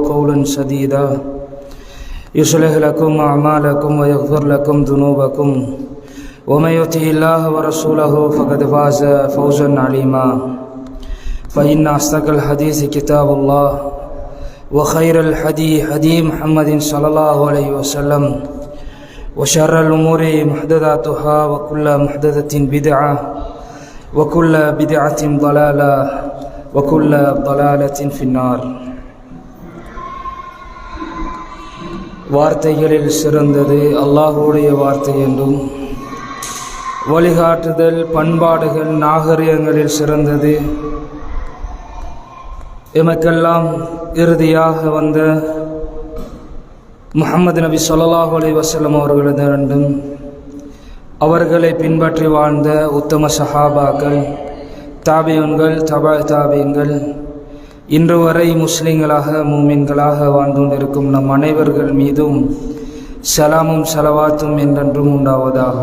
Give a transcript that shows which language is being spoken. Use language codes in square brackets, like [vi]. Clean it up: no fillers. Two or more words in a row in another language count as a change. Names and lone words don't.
[ar] قولا سديدا يصلح لكم أعمالكم ويغفر لكم ذنوبكم ومن يطع الله ورسوله فقد فاز فوزا عظيما فإن أصدق الحديث كتاب الله وخير الهدي هدي محمد صلى الله عليه وسلم وشر الأمور محدثاتها وكل محدثة بدعة وكل بدعة ضلالة وكل ضلالة في النار. [ta] வார்த்தைகளில் சிறந்தது அல்லாஹ்வுடைய வார்த்தை என்றும் வழிகாட்டுதல் பண்பாடுகள் நாகரிகங்களில் சிறந்தது எமக்கெல்லாம் இறுதியாக வந்த முஹம்மது நபி [ar] صلى الله عليه وسلم [ta] அவர்களிடம் அவர்களை பின்பற்றி வாழ்ந்த உத்தம சஹாபாக்கள் தாபியன்கள் தாபியன்கள் இன்று வரை முஸ்லிம்களாக மூமின்களாக வாழ்ந்து கொண்டிருக்கும் நம் அனைவர்கள் மீதும் சலாமும் சலவாத்தும் என்றென்றும் உண்டாவதாக.